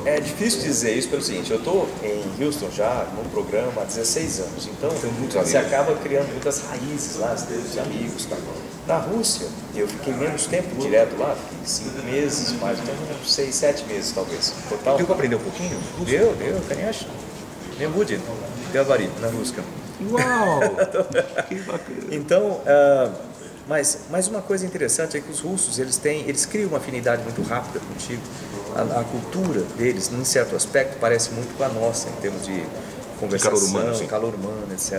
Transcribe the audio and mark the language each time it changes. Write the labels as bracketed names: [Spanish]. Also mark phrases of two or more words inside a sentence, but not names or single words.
[Portuguese] É difícil dizer isso pelo seguinte, eu estou em Houston já, num programa há 16 anos, então você acaba criando muitas raízes lá, os amigos, tá? Na Rússia, eu fiquei menos tempo direto lá, fiquei 5 meses, mais então 6, 7 meses talvez, total. Deu para aprender um pouquinho? Deu, [Russian] конечно. Не будет говорить на русском. [Portuguese] Uau! Que bacana! Então, mas uma coisa interessante é que os russos, eles criam uma afinidade muito rápida contigo. A cultura deles, em certo aspecto, parece muito com a nossa, em termos de conversação, calor humano, etc.